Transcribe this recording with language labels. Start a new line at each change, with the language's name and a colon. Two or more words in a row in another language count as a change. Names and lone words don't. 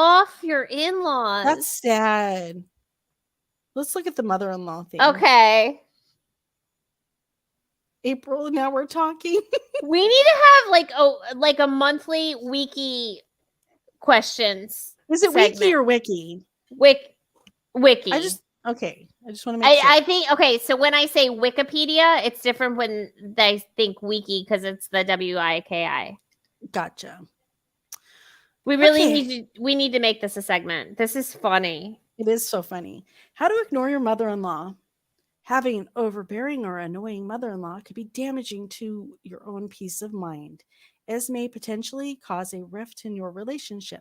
English: off your in-laws. That's sad. Let's look at the mother-in-law thing. Okay. April, now we're talking. We need to have like a monthly wiki questions. Is it segment. wiki or wiki? Wiki. I just want to make sure. I think okay, so when I say Wikipedia, it's different when they think wiki because it's the WIKI. Gotcha. We really Okay. need to make this a segment. This is funny. It is so funny. How to ignore your mother-in-law. Having an overbearing or annoying mother-in-law could be damaging to your own peace of mind, as may potentially cause a rift in your relationship.